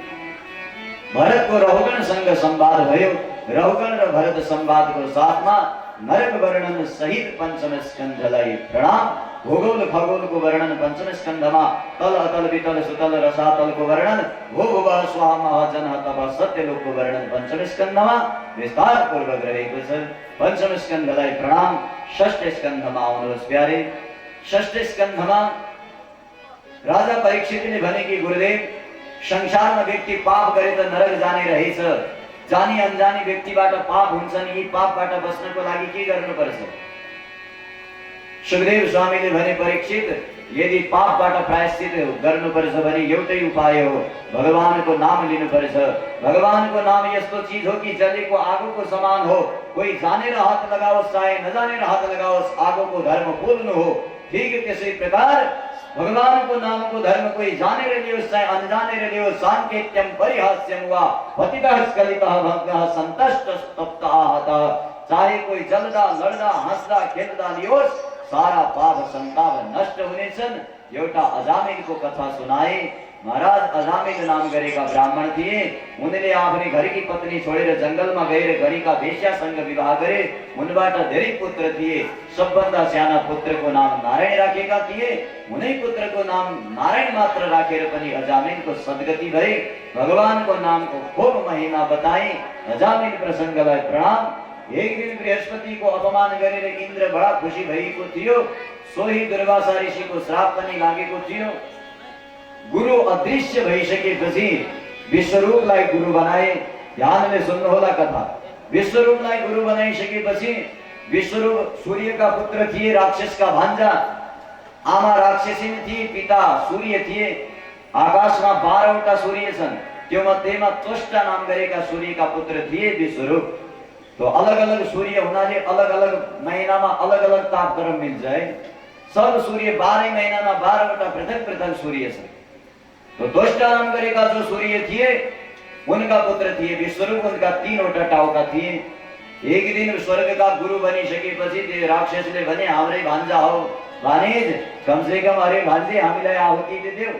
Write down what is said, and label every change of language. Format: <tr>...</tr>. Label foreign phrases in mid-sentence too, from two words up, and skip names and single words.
<ne>भरतको रहुगणसँग संवाद भयो। रहुगण र भरत संवादको साथमा नरक वर्णन सहित पंचम स्कन्धलाई प्रणाम। भूगोल खगोल को वर्णन पंचम स्कंधमा तल अतल वितल सुतल रसातल को वर्णन भू भुव स्वाहा महाजन तप सत्यलोक को वर्णन पंचम स्कंधमा विस्तार पूर्वक रहेको छ। पंचम स्कंधलाई प्रणाम। षष्ठ स्कंधमा आउनुहोस् प्यारे। षष्ठ स्कंधमा राजा परीक्षितले भने कि गुरुदेव, संसारमा व्यक्ति पाप गरे त नरक जाने रहेछ, जानी अनजानी व्यक्तिबाट पाप हुन्छन्, यी पापबाट बस्नको लागि के गर्नुपर्छ? सुखदेव स्वामीले भने परीक्षित, यदि पापबाट प्रायश्चित गर्नुपर्छ भने एउटै उपाय हो, भगवानको नाम लिनुपर्छ। भगवानको नाम यस्तो चीज हो कि जलेको आगोको समान हो, कोही जानेर हात लगाओस् चाहे नजानेर हात लगाओस्, आगोको धर्म पोल्नु हो। ठीक त्यसै प्रकार भगवानको नामको धर्म कोही जानेर लियोस् चाहे अनजानेर लियोस्,</ne> <sa>साङ्केत्यम परिहास्यम वा पतितः स्खलितः भग्नः सन्तष्टस्तप्त आहतः,</sa> <ne>चाहे कोही जल्दा लड्दा हाँस्दा खेल्दा लियोस्, सारा पाप संताप नष्ट हुनेछन्। एउटा अजामिलको कथा सुनाए। महाराज अजामिल नाम गरेका ब्राह्मण थिए। उनले आफ्नी घरकी पत्नी छोडेर जंगलमा गएर घरका वेश्यासँग विवाह गरे। उनबाट धेरै पुत्र थिए। सबभन्दा साना पुत्रको नाम नारायण राखेका थिए। उनै पुत्रको नाम नारायण मात्र राखेर पनि अजामिलको सद्गति भए। भगवानको नामको खूब महिमा बताए। अजामिल प्रसंगलाई प्रणाम। एक दिन बृहस्पति को अपमान गरेर इन्द्र बडा खुशी भएको थियो। सोही दुर्वासा ऋषिको श्राप पनि लागेको थियो। गुरु अदृश्य भइसकेपछि विश्वरूपलाई गुरु बनाए। ध्यानले सुन्नुहोला कथा। विश्वरूपलाई गुरु बनाइसकेपछि विश्वरूप सूर्यका पुत्र थिए, राक्षसका भान्जा। आमा राक्षसिनी थिए, पिता सूर्य थिए। आकाशमा 12 वटा सूर्य छन्। त्यो मध्येमा त्वष्टा नाम गरेका सूर्यका पुत्र थिए विश्वरूप। तो अलग अलग सूर्य हुनाले अलग अलग महीनामा अलग अलग तापक्रम मिल्छ है। सब सूर्य 12 महीनामा 12 वटा पृथक पृथक सूर्य छन्। तो त्वष्टा नाम गरेका जो सूर्य थिए उनका पुत्र थिए विश्वरूप। उनका 3 वटा टाउका थिए। एक दिन स्वर्गका गुरु बनिसकेपछि त्यो राक्षसले भने हाम्रै भान्जा हो भानिज,</ne> <hi>कम से कम अरे भान्जे</hi> <ne>हामीलाई आहुति देऊ।</ne>